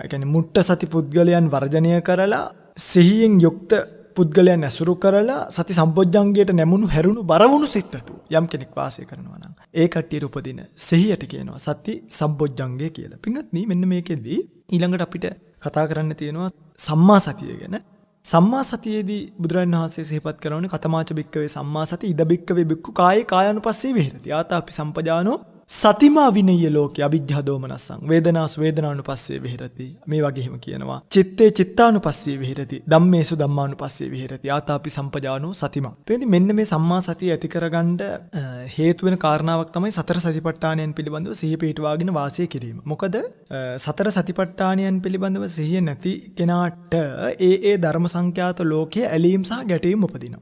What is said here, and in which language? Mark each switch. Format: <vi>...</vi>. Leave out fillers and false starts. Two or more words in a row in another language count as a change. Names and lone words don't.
<si>ඒ කියන්නේ මුට්ට සති පුද්ගලයන් වර්ජනය කරලා සිහියෙන් යුක්ත පුද්ගලයන් ඇසුරු කරලා</si> <pi>සති සම්බොජ්ජංගයට</pi> <si>නැමුණු හැරුණු බරවුණු සිතතු යම් කෙනෙක් වාසය කරනවා නම් ඒ කට්ටියට උපදින සිහියට කියනවා</si> <pi>සති සම්බොජ්ජංගය</pi> <si>කියලා. පින්වත්නි මෙන්න මේකෙදී ඊළඟට අපිට කතා කරන්න තියෙනවා සම්මා සතිය ගැන. සම්මා සතියේදී බුදුරජාණන් වහන්සේ සිහිපත් කරනෝනේ</si> <pi>කතමාච බික්කවේ සම්මා සති ඉද බික්කවේ බික්කු කායේ කායानुපස්සේ විහෙරති. ආතාපි සම්පජානෝ සතිමා විනය්‍ය ලෝකේ අවිජ්ජා දෝමනස්සං වේදනාසු වේදනානුපස්සේ විහෙරති.</pi> <si>මේ වගේ එහෙම කියනවා.</si> <pi>චිත්තේ චිත්තානුපස්සේ විහෙරති. ධම්මේසු ධම්මානුපස්සේ විහෙරති. ආතාපි සම්පජානෝ සතිමා.</pi> <si>මෙන්න මේ සම්මා සතිය ඇති කරගන්න හේතු වෙන කාරණාවක් තමයි සතර සතිපට්ඨානයන් පිළිබඳව සිහිය පිටවාගෙන වාසය කිරීම. මොකද සතර සතිපට්ඨානයන් පිළිබඳව සිහිය නැති කෙනාට ඒ ධර්ම සංඛ්‍යාත ලෝකයේ ඇලීම් සහ ගැටීම් උපදිනවා.</si>